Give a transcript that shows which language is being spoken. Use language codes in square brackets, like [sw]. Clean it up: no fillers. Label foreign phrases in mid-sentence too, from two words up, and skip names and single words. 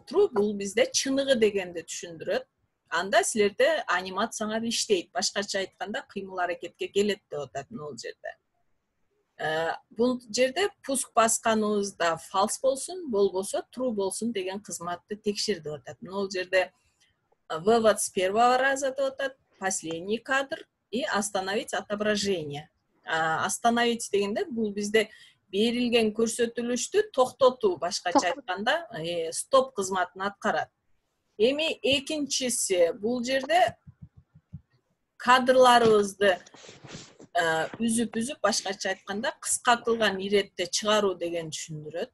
[ky] True бул бизде чыныгы дегенди түшүндүрөт. Анда силерде анимацияңар иштейт. Башкача айтканда кыймыл аракетке келет деп атат могул жерде. Бул жерде пуск басканыбызда false болсун, болбосо true болсун деген кызматты текшер деп атат. Могул жерде [ru] вывод с первого раза [ky] деп атат, [ru] последний кадр и остановить отображение. [ky] Остановить дегенде бул бизде берилген көрсөтүлүштү токтотуу, башкача айтканда стоп кызматын аткарат. Эми экинчиси бул жерде кадрларыбызды үзүп башкача айтканда кыска кылган иретте чыгаруу деген түшүндүрөт.